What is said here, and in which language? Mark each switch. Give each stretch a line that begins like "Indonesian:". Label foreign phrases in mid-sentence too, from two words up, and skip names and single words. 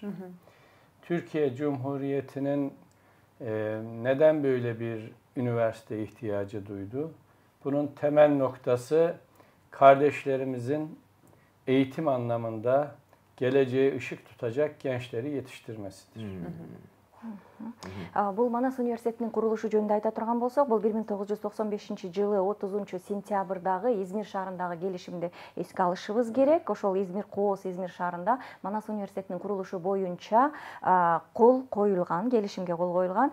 Turkish: Türkiye Cumhuriyeti'nin neden böyle bir üniversite ihtiyacı duydu? Bunun temel noktası kardeşlerimizin eğitim anlamında geleceğe ışık tutacak gençleri yetiştirmesidir.
Kyrgyz: Бул Манас университетинин курулушу жөнүндө айта турган болсок, бул 1995-жылы 30-сентябрдагы Измир шаарындагы келишимди эске алышыбыз керек. Ошол Измир Кооз Измир шаарында Манас университетинин курулушу боюнча кол коюлган, келишимге кол коюлган.